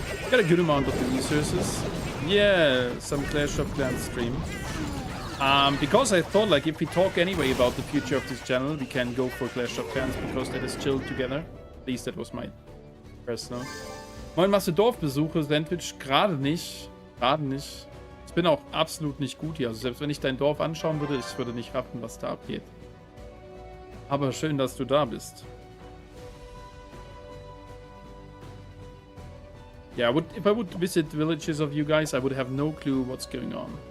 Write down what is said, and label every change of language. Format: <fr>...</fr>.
<en>Got a good amount of the resources. Yeah, some Clash of Clans stream. Because I thought, like, if we talk anyway about the future of this channel, we can go for Clash of Clans, because that is chilled together. At least that was my personal.</en> <de>Moin, machst du Dorfbesuche, Sandwich? Gerade nicht. Gerade nicht. Ich bin auch absolut nicht gut hier. Also selbst wenn ich dein Dorf anschauen würde, ich würde nicht raffen, was da abgeht. Aber schön, dass du da bist.</de> <en>Yeah, if I would visit villages of you guys, I would have no clue what's going on.</en>